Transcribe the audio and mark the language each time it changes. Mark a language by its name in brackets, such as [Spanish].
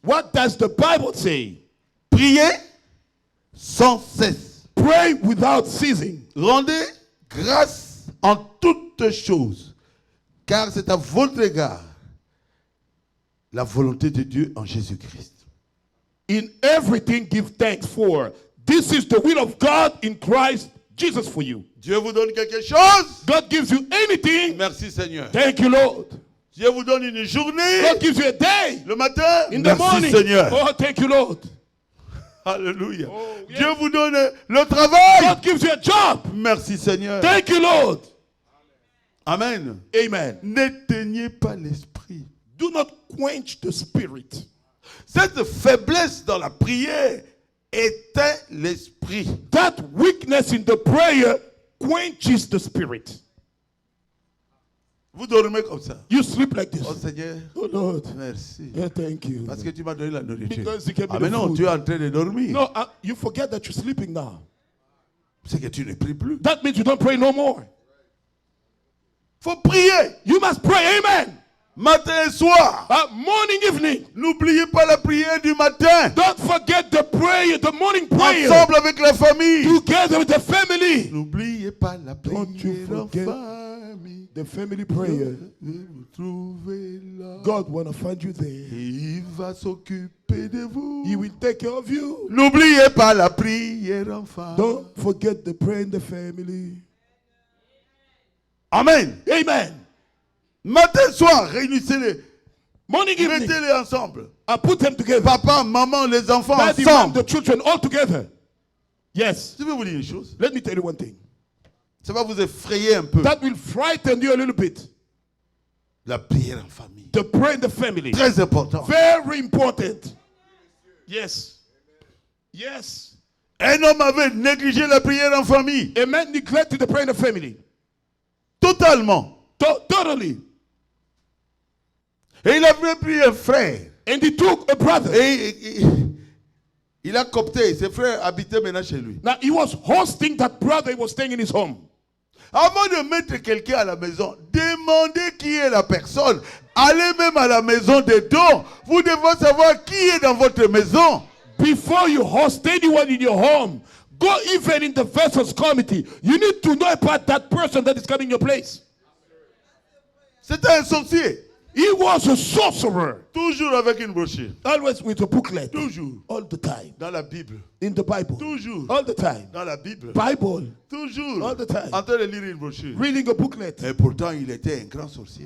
[English] What does the Bible say? [French] Priez sans cesse. [English] Pray without ceasing. [French] Rendez grâce en toutes choses, car c'est à votre égard la volonté de Dieu en Jésus-Christ. [English] In everything give thanks, for this is the will of God in Christ Jesus for you. [French] Dieu vous donne quelque chose. [English] God gives you anything. [French] Merci Seigneur. [English] Thank you, Lord. [French] Dieu vous donne une journée. [English] God gives you a day. [French] Le matin. [English] In the [French] Merci [English] morning. [French] Seigneur. [English] Oh, thank you, Lord. [French] Alléluia. [English] Oh, yes. [French] Dieu vous donne le travail. [English] God gives you a job. [French] Merci Seigneur. [English] Thank you, Lord. Amen. Amen. [French] N'éteignez pas l'esprit. [English] Do not quench the spirit. [French] Cette faiblesse dans la prière éteint l'esprit. [English] That weakness in the prayer quenches the spirit. [French] Vous dormez comme ça. [English] You sleep like this. [French] Oh Seigneur, [English] Oh Lord, [French] merci. [English] yeah, thank you. [French] Parce que tu m'as donné la nourriture. [English] Because you gave me Ah the [French] mais non, [English] food. [French] tu es en train de dormir. [English] No, you forget that you're sleeping now. [French] C'est que tu ne pries plus. [English] That means you don't pray no more. [French] Faut prier. [English] You must pray, amen. [French] Matin et soir. [English] Morning, evening. [French] N'oubliez pas la prière du matin. [English] Don't forget the prayer, the morning prayer. [French] Ensemble avec la famille. [English] Together with the family. [French] N'oubliez pas la [English] Don't you [French] prière en [English] forget [French] famille. [English] the family prayer. [French] Vous trouvez là. [English] God want to find you there. [French] Et il va s'occuper de vous. [English] He will take care of you. [French] N'oubliez pas la prière en famille. [English] Don't forget the prayer in the family. Amen. Amen. [French] Matin, soir, réunissez-les. [English] Morning, evening. [French] Mettez-les ensemble. [English] I put them together. [French] Papa, maman, les enfants [English] Daddy, mom, [French] ensemble. [English] the children all together. Yes. [French] Je vais vous dire une chose. [English] Let me tell you one thing. [French] Ça va vous effrayer un peu. [English] That will frighten you a little bit. [French] La prière en famille. [English] The prayer in the family. [French] Très important. [English] Very important. Yes. Yes. [French] Un homme avait négligé la prière en famille. [English] A man neglected the prayer in the family. [French] Totalement. [English] Totally. [French] Et il avait pris un frère. And he took a brother. Et il a coopté. Ses frères habitaient maintenant chez lui. [English] Now he was hosting that brother. He was staying in his home. [French] Avant de mettre quelqu'un à la maison, demandez qui est la personne. Allez même à la maison des dons. Vous devez savoir qui est dans votre maison. [English] Before you host anyone in your home, go even in the vessels committee. You need to know about that person that is coming in your place. [French] C'était un sorcier. [English] He was a sorcerer. [French] Toujours avec une brochure. [English] Always with a booklet. [French] Toujours. [English] All the time. [French] Dans la Bible. [English] In the Bible. [French] Toujours. [English] All the time. [French] Dans la Bible. [English] Bible. [French] Toujours. [English] All the time. [French] En train de lire une brochure. [English] Reading a booklet. [French] Et pourtant, il était un grand sorcier.